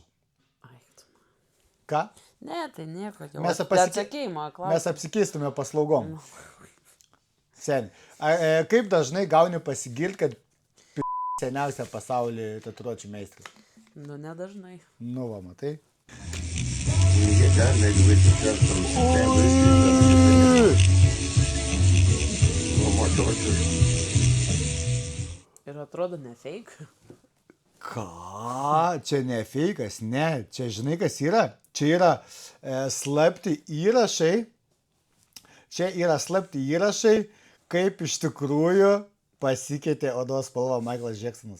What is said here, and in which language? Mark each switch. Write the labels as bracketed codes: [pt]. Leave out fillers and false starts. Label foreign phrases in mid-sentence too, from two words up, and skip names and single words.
[lt] Ką? Ne, tai nieko. Mes apsikeistume paslaugom. Seniai. Kaip dažnai gauni pasigirti, kad seniausia pasaulyje tatuiruočių meistras? Nu, nedažnai. Nu, va, matai. [en] When you get done, maybe we discuss some families. A little more torture. [lt] Ir atrodo ne fake. Ką? Čia ne feikas, ne. Čia žinai, kas yra? Čia yra slapti įrašai. Čia yra slapti įrašai, kaip iš tikrųjų pasikeitė odos spalva Michaelas Jacksonas.